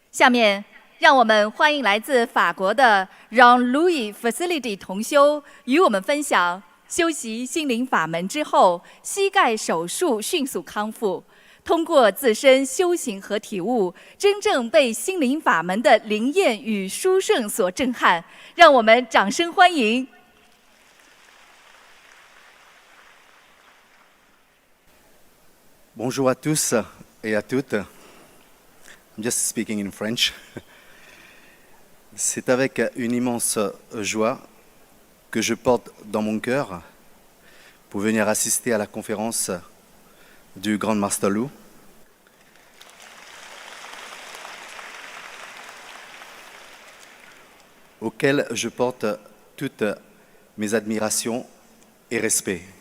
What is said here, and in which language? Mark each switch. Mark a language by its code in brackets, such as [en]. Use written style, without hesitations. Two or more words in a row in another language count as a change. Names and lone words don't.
[zh] 下面，让我们欢迎来自法国的让 Louis Facility 同修与我们分享修习心灵法门之后，膝盖手术迅速康复，通过自身修行和体悟，真正被心灵法门的灵验与殊胜所震撼。让我们掌声欢迎。 [fr] Bonjour à tous et à toutes. [en] I'm just speaking in French. [fr] C'est avec une immense joie que je porte dans mon cœur pour venir assister à la conférence du Grand Master Lu. Auquel je porte toutes mes admirations et respects.